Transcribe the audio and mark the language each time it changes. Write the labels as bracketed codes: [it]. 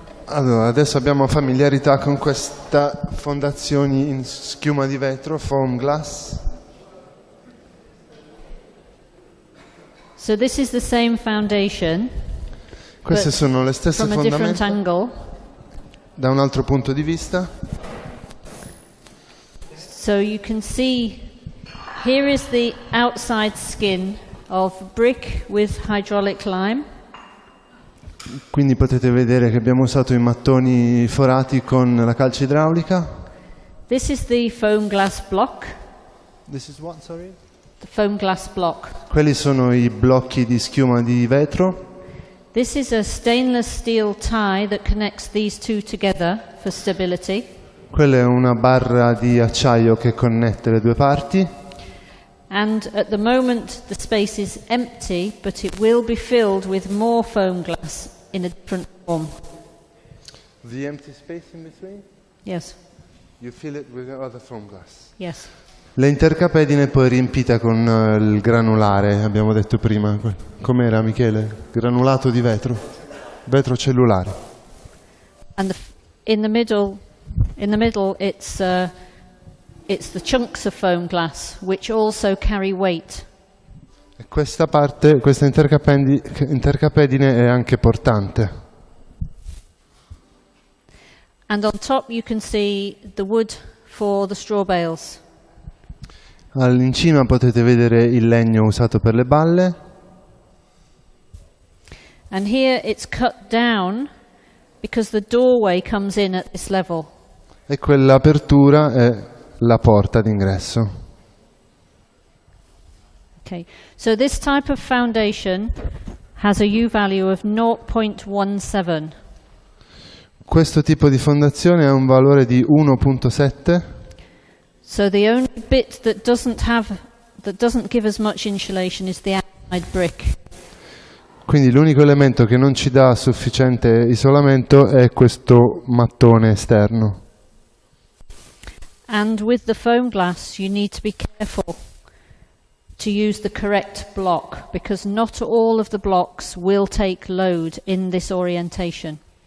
[it] Allora, adesso abbiamo familiarità con questa fondazione in schiuma di vetro, foam glass. [en] So this is the same foundation, [it] Queste sono le stesse [en] from a different [it] fondamenta [en] angle. [it] da un altro punto di vista. [en] So you can see here is the outside skin of brick with hydraulic lime. [it] Quindi potete vedere che abbiamo usato i mattoni forati con la calce idraulica. [en] This is the foam glass block. This is what, sorry? The foam glass block. [it] Quelli sono i blocchi di schiuma di vetro. [en] This is a stainless steel tie that connects these two together for stability. [it] Quella è una barra di acciaio che connette le due parti. [en] And at the moment the space is empty, but it will be filled with more foam glass in a different form. The empty space in between? Yes. You fill it with other foam glass. Yes. [it] L'intercapedine è poi riempita con il granulare, abbiamo detto prima. Com'era, Michele? Granulato di vetro? Vetro cellulare. [en] And in the middle it's the chunks of foam glass which also carry weight. [it] E questa parte, questa intercapedine è anche portante. [en] And on top you can see the wood for the straw bales. [it] In cima potete vedere il legno usato per le balle. [en] And here it's cut down because the doorway comes in at this level. [it] E quell'apertura è la porta d'ingresso. [en] Okay, so this type of foundation has a U value of 0.17. [it] Questo tipo di fondazione ha un valore di 1.7. [en] So the only bit that doesn't give as much insulation is the outside brick. [it] Quindi l'unico elemento che non ci dà sufficiente isolamento è questo mattone esterno. [en] And with the foam glass you need to be careful to use the correct block, because not all of the blocks will take load in this orientation.